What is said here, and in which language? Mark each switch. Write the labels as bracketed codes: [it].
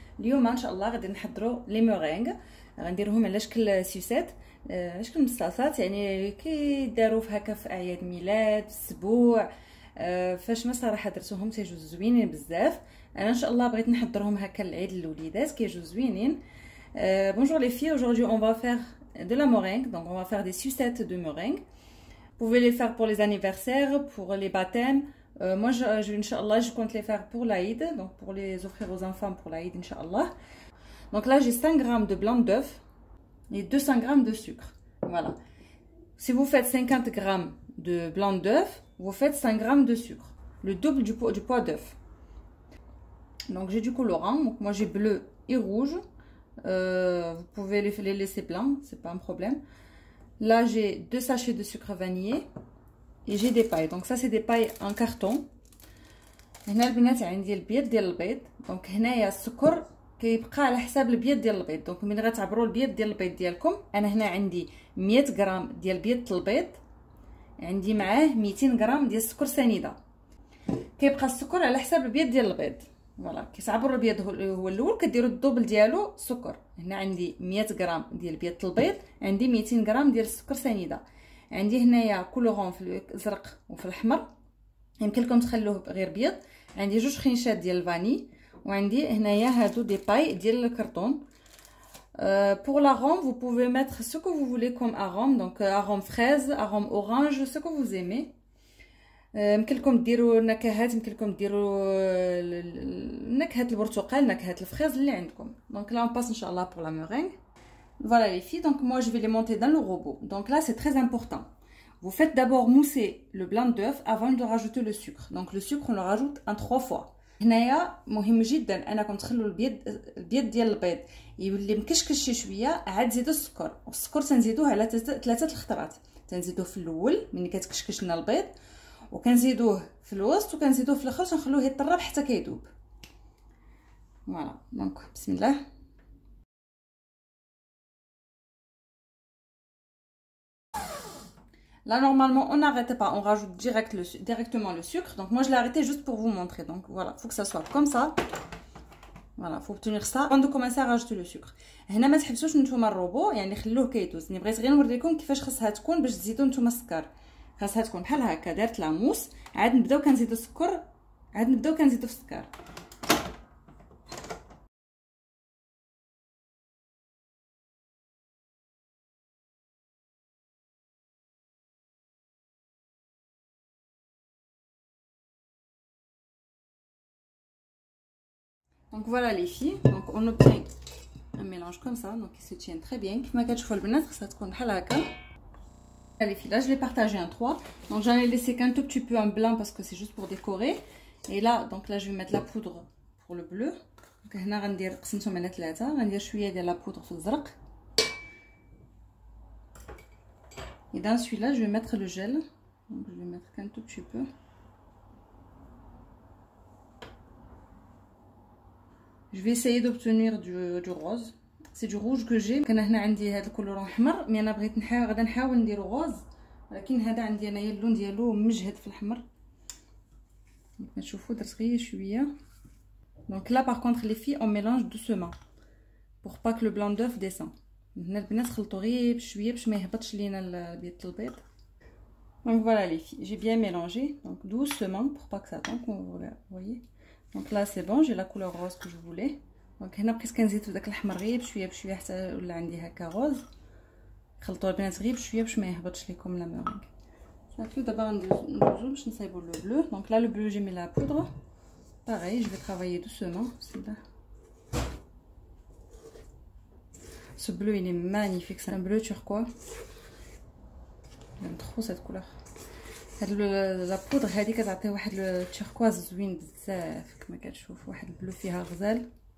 [ar] اليوم ان شاء الله غادي نحضروا لي مورينغ، غنديروهم على شكل سوسات، على شكل مصاصات، يعني كيداروا في هكا في اعياد ميلاد، السبوع، فاش ما صراحه درتوهم تيجوا زوينين بزاف. انا ان شاء الله بغيت نحضرهم هكا للعيد الوليدات كيجوا زوينين. [fr] Bonjour les filles, aujourd'hui on va faire de la meringue, donc on va faire des sucettes de meringue. Vous pouvez les faire pour les anniversaires, pour les baptêmes. Moi, Inch'Allah, je compte les faire pour l'Aïd, donc pour les offrir aux enfants pour l'Aïd, Inch'Allah. Donc là, j'ai 5 grammes de blanc d'œuf et 200 grammes de sucre. Voilà. Si vous faites 50 grammes de blanc d'œuf, vous faites 5 grammes de sucre, le double du poids d'œuf. Donc j'ai du colorant, donc moi j'ai bleu et rouge. Vous pouvez les laisser blancs, c'est pas un problème. Là j'ai 2 sachets de sucre vanillé et j'ai des pailles. Donc ça c'est des pailles en carton. [ar] هنا البنات عندي البيض ديال البيض. دونك هنايا السكر كيبقى على حساب البيض ديال البيض. دونك ملي غتعبروا البيض ديال البيض ديالكم، انا هنا عندي 100 غرام ديال بيض البيض، عندي معاه 200 غرام ديال السكر سنيده. كيبقى السكر على حساب البيض ديال البيض. فوالا كيصعبوا البيض هو الاول كديروا الدوبل ديالو سكر. هنا عندي 100 غرام ديال بيض البيض، عندي 200 غرام ديال السكر سنيده. عندي هنايا كولورون في الازرق وفي الاحمر، يمكن لكم تخلوه غير بيض. عندي 2 خنيشات ديال الفاني، وعندي هنايا هادو دي باي ديال الكرتون. [fr] Pour l'arôme, vous pouvez mettre ce que vous voulez comme arôme, donc arôme fraise, arôme orange, ce que vous aimez. [ar] يمكن لكم ديروا نكهات، يمكن لكم ديروا نكهه البرتقال، نكهه الفريز اللي عندكم. [fr] دونك là on passe inchallah pour la meringue. Voilà les filles, donc moi je vais les monter dans le robot. Donc là c'est très important. Vous faites d'abord mousser le blanc d'œuf avant de rajouter le sucre. Donc le sucre on le rajoute en 3 fois. [ar] هنايا مهم جدا انكم تخلوا البيض ديال البيض يولي مكشكش شي شويه، عاد زيدوا السكر. والسكر تنزيدوه على 3 الخطرات. تنزيدوه في الاول ملي كتكشكش لنا البيض، وكنزيدوه في الوسط، وكنزيدوه في الاخر تنخلوه يطرب حتى كيذوب. فوالا دونك بسم الله. [fr] Là normalement on n'arrête pas, on rajoute directement le sucre. Donc moi je l'ai arrêté juste pour vous montrer. Donc voilà, faut que ça soit comme ça. Voilà, faut obtenir ça avant de commencer à rajouter le sucre. [ar] هنا ما تحبسوش نتوما الروبو، يعني خلوه كيدوز. ني بغيت غير نوريكم كيفاش خاصها تكون باش تزيدوا نتوما السكر. خاصها تكون بحال هكا، دارت لاموس، عاد نبداو كنزيدوا السكر، عاد نبداو كنزيدوا في السكر. [fr] Donc voilà les filles, donc on obtient un mélange comme ça, donc il se tient très bien. [ar] كيف ما كتشوفوا البنات خاصها تكون بحال هكا. [fr] Les filles, là je l'ai partagé en 3, donc j'en ai laissé qu'un tout petit peu en blanc parce que c'est juste pour décorer. Et là, donc là je vais mettre la poudre pour le bleu. [ar] Donc هنا غندير قسمتهم على 3، غندير شويه ديال لا بودر في الزرق. [fr] Et dans celui-là je vais mettre le gel, donc je vais mettre qu'un tout petit peu. Je vais essayer d'obtenir du rose. C'est du rouge que j'ai. [ar] كان هنا عندي هذا الكولورون احمر، مي انا بغيت غادا نحاول نديرو غوز، ولكن هذا عندي انايا اللون ديالو مجهد في الاحمر. كما تشوفوا درت غير شويه. [fr] Donc là par contre les filles on mélange doucement pour pas que le blanc d'œuf descend. [ar] هنا البنات خلطوا غير بشويه باش ما يهبطش لينا بيض البيض. [fr] Donc voilà les filles, j'ai bien mélangé, donc doucement pour pas que ça tombe, vous voyez. Donc là c'est bon, j'ai la couleur rose que je voulais. [ar] دونك هنا بقيت كنزيد في داك الاحمر غير بشويه بشويه حتى ولا عندي هكا غوز. خلطوا البنات غير بشويه باش ما يهبطش لكم لا مورينغ. صافي دابا ندوزو باش نصايبوا لو بلو. [fr] دونك là le bleu j'ai mis la poudre. Pareil, je vais travailler doucement. Ce bleu il est magnifique, c'est un bleu turquoise. J'aime trop cette couleur. [ar] la poudre هذه كتعطي واحد التيركواز زوين بزاف، كما كتشوف واحد البلو فيها غزال.